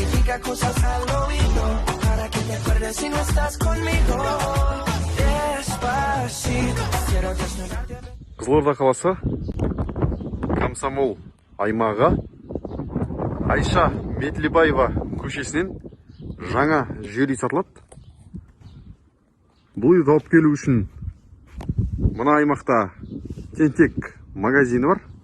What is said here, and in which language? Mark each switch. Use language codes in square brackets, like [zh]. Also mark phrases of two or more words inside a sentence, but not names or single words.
[es] diga cosas al oído, para que te acuerdes si no estás conmigo. Despacito, quiero desnudarte. [kk] Қызылорда қаласы Комсомол аймағы Айша Метлибаева көшесінен жаңа жер үй сатылады. Бұл үйді алып келу үшін мына аймақта Тентек магазині бар.